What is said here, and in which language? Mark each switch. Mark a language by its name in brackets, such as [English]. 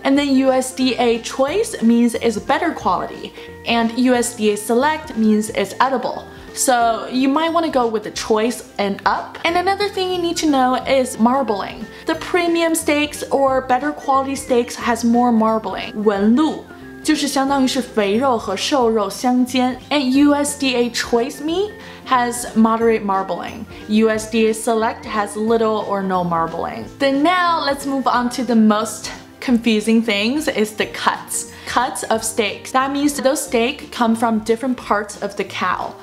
[English] And then USDA Choice means it's better quality. And USDA Select means it's edible. So you might want to go with the choice and up. And another thing you need to know is marbling. The premium steaks or better quality steaks has more marbling. [Chinese] 纹路就是相当于是肥肉和瘦肉相间。 [English] And USDA Choice meat has moderate marbling. USDA Select has little or no marbling. Then now let's move on to the most confusing things is the cuts. Cuts of steaks. That means those steaks come from different parts of the cow.